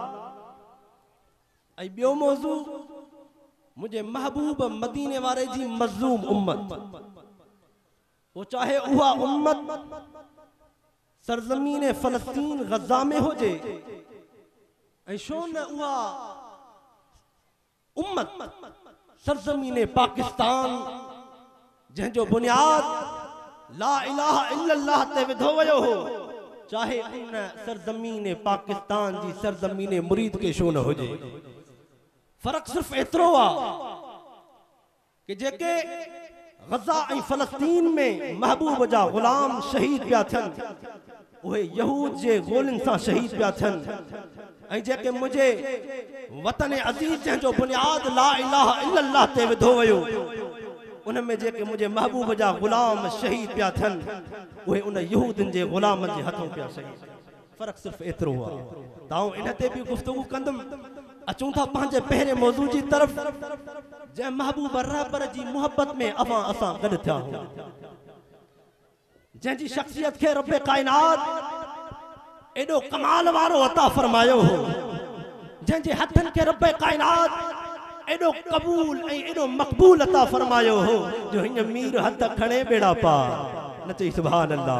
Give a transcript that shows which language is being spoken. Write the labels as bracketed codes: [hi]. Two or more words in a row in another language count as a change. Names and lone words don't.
[sd] ऐं ॿियो मौजू मुझे महबूब मदीने वारे जी मज़लूम उम्मत वो चाहे उहा उम्मत सरजमीन फ़लस्तीन गज़ा में हुजे ऐं छो न उहा उम्मत सरजमीन पाकिस्तान जंहिंजो बुनियाद [ar] لا إله إلا الله [sd] ते विधो वियो हो चाहे उन सरजमीन पाकिस्तान जी सरजमीन मुरीद के छो न हुजे। फर्क सिर्फ एतिरो आहे कि जेके गज़ा ऐं फ़लस्तीन में महबूब जा ग़ुलाम शहीद पिया थियनि उहे यहूद जे गोलिन सां शहीद पिया थियनि ऐं जेके मुझे वतन अज़ीज़ जंहिंजो बुनियाद [ar] لا إله إلا الله [sd] ते विधो वयो उनमें जेके मुझे महबूब जा गुलाम शहीद पिया थियनि उहे उन यहूदन जे गुलामनि जे हथों पिया शहीद। फर्क सिर्फ एतिरो आहे। ताऊं इन ते बि गुफ्तगू कंदुमि। अचूं था पंहिंजे पहिरें मौज़ू जी तरफ़ जंहिं महबूब रहबर जी मोहब्बत में असां गॾु थिया आहियूं, जंहिंजी शख्सियत खे रब कायनात एडो कमाल वारो अता फरमायो हो, जंहिंजे हथनि खे रब कायनात एडो कबूल ऐं एडो मक़बूल अता फरमायो हो जो हिन मीर हथ खणे बेड़ा पार न चई [ar] سبحان الله.